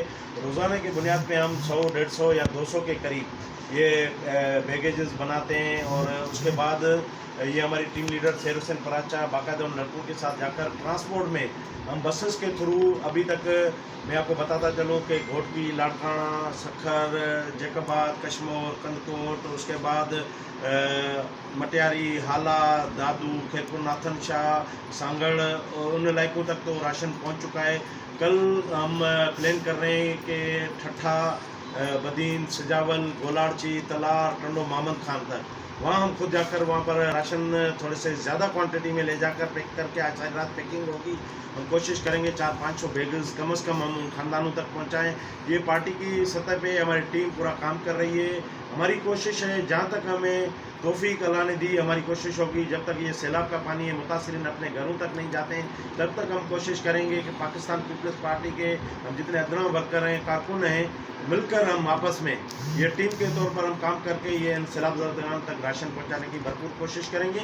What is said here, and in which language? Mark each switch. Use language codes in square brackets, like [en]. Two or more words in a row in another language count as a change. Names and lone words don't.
[ur] روزانہ کی بنیاد پہ ہم 100، 150 یا 200 کے قریب یہ بیگیجز بناتے ہیں اور اس کے بعد یہ ہماری ٹیم لیڈر شیر حسین فراچہ باقاعدہ ان لڑکوں کے ساتھ جا کر ٹرانسپورٹ میں ہم بسز کے تھرو ابھی تک میں آپ کو بتاتا چلوں کہ گھوٹکی، لاڑکانہ، سکھر، جیکباد، کشمور، کندکوٹ، اس کے بعد مٹیاری، ہالہ، دادو، خیرپور، ناتھن شاہ، سانگڑ اور ان علاقوں تک تو راشن پہنچ چکا ہے. کل ہم پلان کر رہے ہیں کہ ٹھٹھہ, بدین، سجاول، گولارچی، تلار، ٹنڈو، مامد خان تک وہاں ہم خود جا کر وہاں پر راشن تھوڑے سے زیادہ کوانٹٹی میں لے جا کر پیک کر کے آج ساری رات پیکنگ ہوگی. ہم کوشش کریں گے 400-500 بیگلز کم سے کم ہم ان خاندانوں تک پہنچائیں. یہ پارٹی کی سطح پہ ہماری ٹیم پورا کام کر رہی ہے. ہماری کوشش ہے جہاں تک ہمیں توفیق اللہ نے دی، ہماری کوشش ہوگی جب تک یہ سیلاب کا پانی ہے متاثرین اپنے گھروں تک نہیں جاتے ہیں تب تک ہم کوشش کریں گے کہ پاکستان پیپلز پارٹی کے ہم جتنے ادنیٰ ورکر ہیں، کارکن ہیں، مل کر ہم آپس میں یہ ٹیم کے طور پر ہم کام کر کے یہ سیلاب تک راشن پہنچانے کی بھرپور کوشش کریں گے.